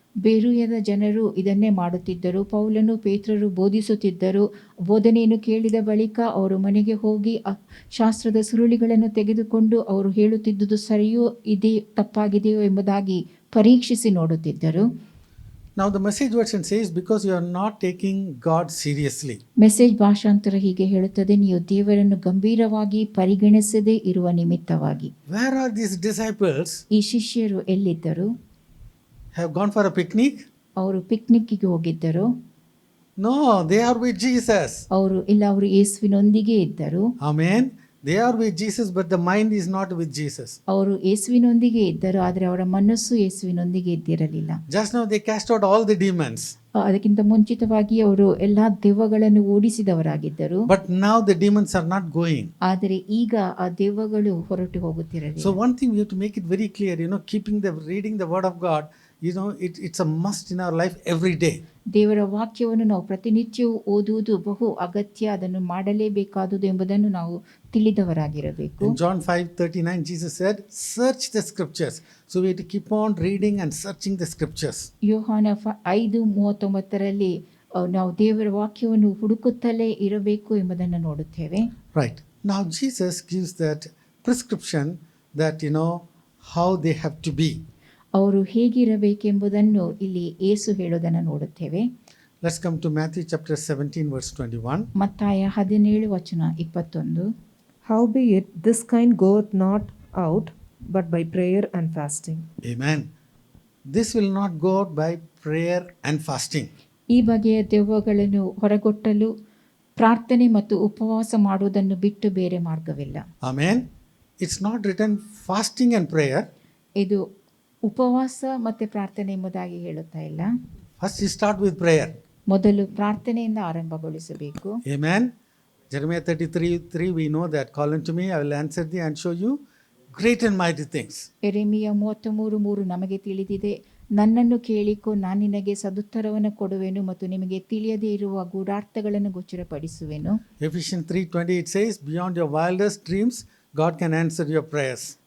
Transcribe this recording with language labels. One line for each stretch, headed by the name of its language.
Kannada: ಬೇರುಯದ ಜನರು ಇದನ್ನೇ ಮಾಡುತ್ತಿದ್ದರು. ಪೌಲನು ಪೇತ್ರರು ಬೋಧಿಸುತ್ತಿದ್ದರು. ಬೋಧನೆಯನ್ನು ಕೇಳಿದ ಬಳಿಕ ಅವರು ಮನೆಗೆ ಹೋಗಿ ಶಾಸ್ತ್ರದ ಸುರುಳಿಗಳನ್ನು ತೆಗೆದುಕೊಂಡು ಅವರು ಹೇಳುತ್ತಿದ್ದುದು ಸರಿಯೋ ಇದೇ ತಪ್ಪಾಗಿದೆಯೋ ಎಂಬುದಾಗಿ ಪರೀಕ್ಷಿಸಿ ನೋಡುತ್ತಿದ್ದರು.
English: Now the message version says, because you are not taking God seriously.
Kannada: Message ಭಾಷಾಂತರ ಹೀಗೆ ಹೇಳುತ್ತದೆ, ನೀವು ದೇವರನ್ನು ಗಂಭೀರವಾಗಿ ಪರಿಗಣಿಸದೇ ಇರುವ ನಿಮಿತ್ತವಾಗಿ.
English: Where are these disciples?
Kannada: ಈ ಶಿಷ್ಯರು ಎಲ್ಲಿದ್ದರು?
English: Have gone for a picnic?
Kannada: ಅವರು ಪಿಕ್ನಿಕ್ಕಿಗೆ ಹೋಗಿದ್ದರು?
English: No, they are with Jesus.
Kannada: ಅವರು ಯೇಸುವಿನೊಂದಿಗೆ ಇದ್ದರು.
English: Amen. They are with Jesus, but the mind is not with Jesus.
Kannada: ಅವರು ಯೇಸುವಿನೊಂದಿಗೆ ಇದ್ದರು, ಆದರೆ ಅವರ ಮನಸ್ಸು ಯೇಸುವಿನೊಂದಿಗೆ ಇದ್ದಿರಲಿಲ್ಲ.
English: Just now they cast out all the demons.
Kannada: ಅದಕ್ಕಿಂತ ಮುಂಚಿತವಾಗಿ ಅವರು ಎಲ್ಲಾ ದೆವ್ವಗಳನ್ನು ಓಡಿಸಿದವರಾಗಿದ್ದರು.
English: But now the demons are not going.
Kannada: ಆದರೆ ಈಗ ಆ ದೆವ್ವಗಳು ಹೊರಟು ಹೋಗುತ್ತಿರಲಿಲ್ಲ.
English: So one thing we have to make it very clear, reading the word of God, it's a must in our life every day.
Kannada: ದೇವರ ವಾಕ್ಯವನ್ನು ನಾವು ಪ್ರತಿನಿತ್ಯವೂ ಓದುವುದು ಬಹು ಅಗತ್ಯ, ಅದನ್ನು ಮಾಡಲೇಬೇಕಾದುದು ಎಂಬುದನ್ನು ನಾವು ತಿಳಿದವರಾಗಿರಬೇಕು.
English: In John 5:39 Jesus said, search the scriptures. So we have to keep on reading and searching the scriptures.
Kannada: ಯೋಹಾನ 5:39 ನಾವು ದೇವರ ವಾಕ್ಯವನ್ನು ಹುಡುಕುತ್ತಲೇ ಇರಬೇಕು ಎಂಬುದನ್ನು ನೋಡುತ್ತೇವೆ.
English: Right. Now Jesus gives that prescription that how they have to be.
Kannada: ಅವರು ಹೇಗಿರಬೇಕೆಂಬುದನ್ನು ಇಲ್ಲಿ ಯೇಸು ಹೇಳೋದನ್ನು ನೋಡುತ್ತೇವೆ.
English: Let's come to Matthew chapter 17 verse 21.
Kannada: ಮತ್ತಾಯ 17:21.
English: Howbeit this kind goeth not out, but by prayer and fasting. Amen. This will not go out by prayer and fasting.
Kannada: ಈ ಬಗೆಯ ದೆವ್ವಗಳನ್ನು ಹೊರಗೊಟ್ಟಲು ಪ್ರಾರ್ಥನೆ ಮತ್ತು ಉಪವಾಸ ಮಾಡುವುದನ್ನು ಬಿಟ್ಟು ಬೇರೆ ಮಾರ್ಗವಿಲ್ಲ.
English: Amen. It's not written fasting and prayer.
Kannada: ಇದು ಉಪವಾಸ ಮತ್ತು ಪ್ರಾರ್ಥನೆ ಎಂಬುದಾಗಿ ಹೇಳುತ್ತಾ ಇಲ್ಲ.
English: First you start with prayer.
Kannada: ಮೊದಲು ಪ್ರಾರ್ಥನೆಯಿಂದ ಆರಂಭಗೊಳಿಸಬೇಕು.
English: Amen. Jeremiah 33:3 we know that, call unto me, I will answer thee and show you great and mighty things.
Kannada: ಯೆರೆಮೀಯ 33:3 ನಮಗೆ ತಿಳಿದಿದೆ, ನನ್ನನ್ನು ಕೇಳಿಕೋ, ನಾನು ನಿನಗೆ ಸದುತ್ತರವನ್ನು ಕೊಡುವೆನು ಮತ್ತು ನಿಮಗೆ ತಿಳಿಯದೇ ಇರುವ ಗೂಢಾರ್ಥಗಳನ್ನು ಗೋಚರಪಡಿಸುವೆನು.
English: Ephesians 3:20 it says, beyond your wildest dreams God can answer your prayers.